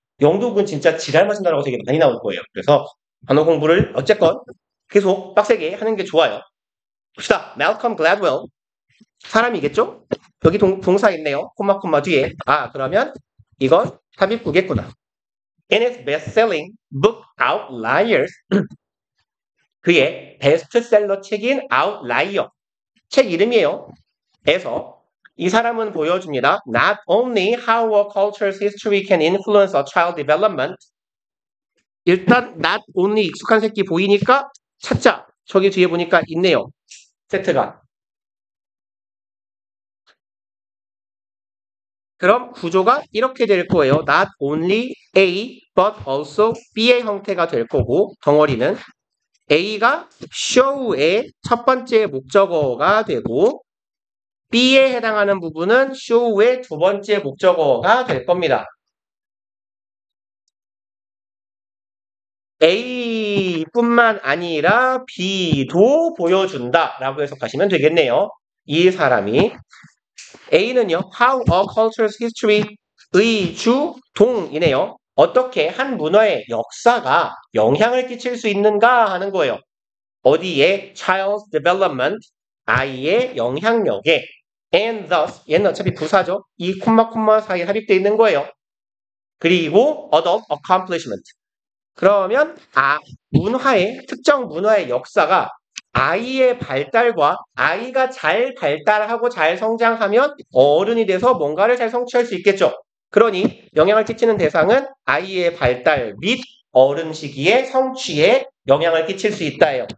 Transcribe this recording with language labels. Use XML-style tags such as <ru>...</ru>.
<ko>영독은 진짜 지랄 맞은 단어가 되게 많이 나올 거예요. 그래서 단어 공부를 어쨌건 계속 빡세게 하는 게 좋아요. 봅시다. Malcolm Gladwell. 사람이겠죠? 여기 동사 있네요. 콤마 뒤에. 아, 그러면 이건 삽입구겠구나.</ko> <en>In his best-selling book Outliers,</en> <ko>그의 베스트셀러 책인 Outlier, 책 이름이에요. 에서 이 사람은 보여줍니다.</ko> <en>Not only how a culture's history can influence a child development.</en> <ko>일단 not only 익숙한 새끼 보이니까 찾자. 저기 뒤에 보니까 있네요. 세트가. 그럼 구조가 이렇게 될 거예요. Not only A, but also B의 형태가 될 거고 덩어리는 A가 show의 첫 번째 목적어가 되고 B에 해당하는 부분은 show의 두 번째 목적어가 될 겁니다. A뿐만 아니라 B도 보여준다 라고 해석하시면 되겠네요. 이 사람이 A는요.</ko> <en>How a culture's history의</en> <ko>주동이네요. 어떻게 한 문화의 역사가 영향을 끼칠 수 있는가 하는 거예요. 어디에?</ko> <en>Child's development,</en> <ko>아이의 영향력에 and thus, 얘는 어차피 부사죠. 이 콤마 사이에 삽입되어 있는 거예요. 그리고</ko> <en>adult accomplishment.</en> <ko>그러면 문화의 특정 문화의 역사가 아이의 발달과 아이가 잘 발달하고 잘 성장하면 어른이 돼서 뭔가를 잘 성취할 수 있겠죠. 그러니 영향을 끼치는 대상은 아이의 발달 및 어른 시기의 성취에 영향을 끼칠 수 있다예요.</ko>